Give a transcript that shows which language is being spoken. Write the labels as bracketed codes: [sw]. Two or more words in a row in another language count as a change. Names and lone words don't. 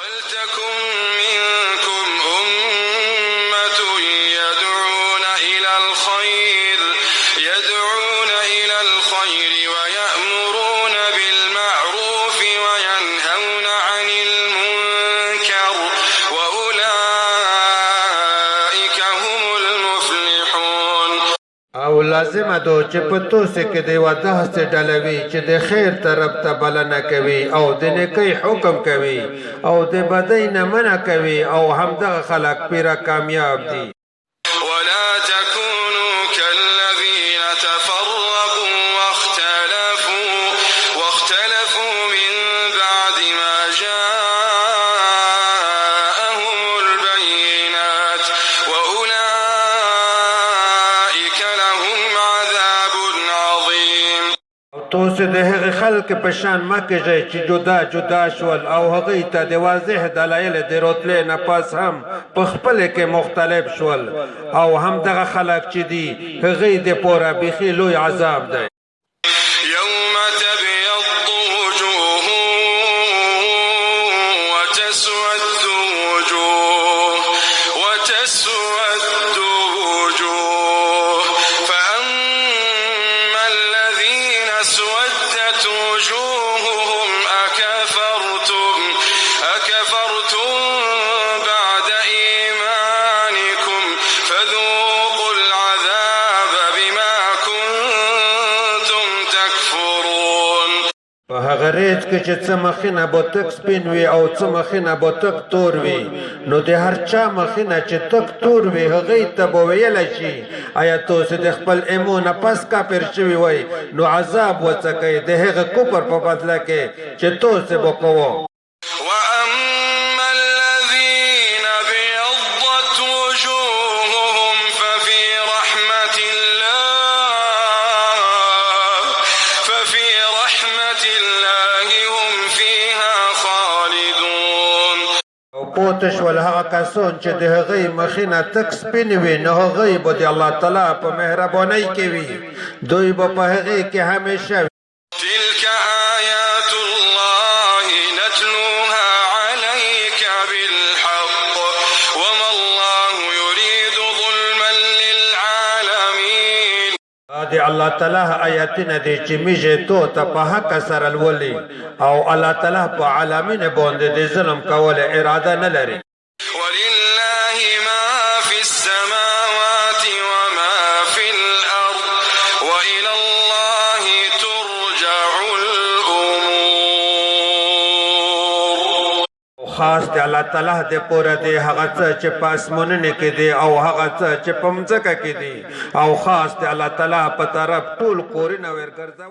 [ar] ولتكن منكم أمة يدعون إلى الخير ويأمرون بالمعروف وينهون عن المنكر وأولئك هم المفلحون. [ps] او لازمه ده چې په توسې کې د یوه داسې ډله وي چې د خیر طرف ته بلنه کوي او د نیکۍ حکم کوي او د بدۍ نه منع کوي او همدغه خلک پیره کامیاب دي. [ar] ولا تكونوا كالذين تفرقوا واختلفوا من بعد ما جاءهم البينات وأولئك لهم عذاب عظيم. [ps] توسې د هغې خلک په شان مه کېږئ چې جدا شول او هغوی ته د واضح دلایل د رتلې نه پس هم په خپلې کې مختلف شول او همدغه خلک چې دي هغوی د پوره بیخي لوی عذاب دی. [ar] يوم تبيض وجوه وتسود وجوه فأما الذين اسودت وجوههم أكفرتم بعد إيمانكم فذوقوا العذاب بما كنتم تكفرون. [ps] په هغه ریځ کې چې څه مخینه به تک سپین وي او څه مخینه به تک تور وي نو د هر چا مخینه چې تک تور وي هغوی ته به ویلی شي آیا تاسو د خپل ایمو نه پس کافر شوي وئ نو عذاب وڅکئ د هغه کفر په بدله کې چې تاسو به کوو. [ar] وأما الذين ابيضت وجوههم ففي رحمة الله هم فيها خالدون. [ps] او پوه شول هغه کسان چې د هغوی مخینه تک سپین وي نو هغوی به د الله تعالی په مهربانۍ کې وي دوی به په هغې کې همیشه وي. [ar] تلك آيات الله نتلوها عليك بالحق وما الله يريد ظلما للعالمين. [ps] د الله تعالی آیاتونه دي چې میږي تو ته په حق سره لولي او الله تعالی په عالمینو باندې د ظلم کولو اراده نه لري. [ar] ولله ما في السماوات وما في الأرض وإلى الله ترجع الأمور. [ps] خاص د الله تعالی د پوره دی هغه څه چې په اسمانونو کې دی او هغه څه چې په مځکه کې دی او خاص د الله تعالی په طرف ټول کورونه ورګرځول.